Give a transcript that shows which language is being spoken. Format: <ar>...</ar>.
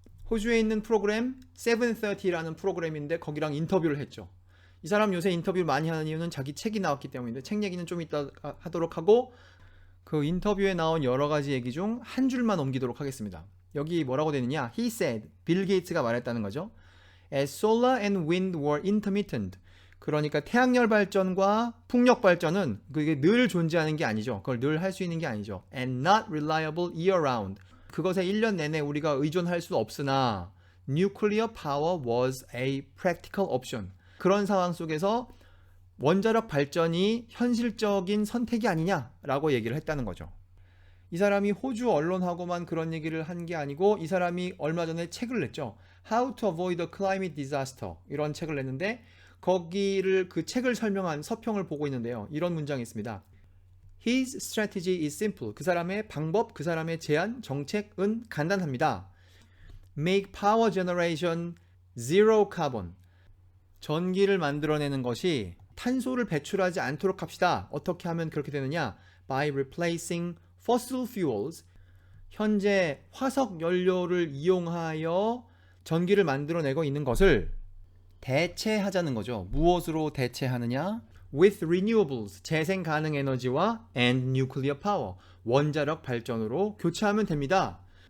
<ko>호주에 있는 프로그램 730라는 프로그램인데 거기랑 인터뷰를 했죠. 이 사람 요새 인터뷰를 많이 하는 이유는 자기 책이 나왔기 때문인데 책 얘기는 좀 이따 하도록 하고 그 인터뷰에 나온 여러 가지 얘기 중 한 줄만 옮기도록 하겠습니다. 여기 뭐라고 되느냐?</ko> <en>He said,</en> <ko>빌 게이츠가 말했다는 거죠.</ko> <en>As solar and wind were intermittent.</en> <ko>그러니까 태양열 발전과 풍력 발전은 그게 늘 존재하는 게 아니죠. 그걸 늘 할 수 있는 게 아니죠.</ko> <en>And not reliable year round.</en> <ko>그것에 1년 내내 우리가 의존할 수 없으나</ko> <en>nuclear power was a practical option.</en> <ko>그런 상황 속에서 원자력 발전이 현실적인 선택이 아니냐라고 얘기를 했다는 거죠. 이 사람이 호주 언론하고만 그런 얘기를 한 게 아니고 이 사람이 얼마 전에 책을 냈죠. How to avoid a climate disaster 이런 책을 냈는데 거기를 그 책을 설명한 서평을 보고 있는데요. 이런 문장이 있습니다.</ko> <en>His strategy is simple.</en> <ko>그 사람의 방법, 그 사람의 제안, 정책은 간단합니다.</ko> <en>Make power generation zero carbon.</en> <ko>전기를 만들어내는 것이 탄소를 배출하지 않도록 합시다. 어떻게 하면 그렇게 되느냐?</ko> <en>By replacing fossil fuels.</en> <ko>현재 화석 연료를 이용하여 전기를 만들어내고 있는 것을 대체하자는 거죠. 무엇으로 대체하느냐?</ko> <en>With renewables,</en> <ko>재생 가능 에너지와</ko> <en>and nuclear power,</en> <ko>원자력 발전으로 교체하면 됩니다.</ko>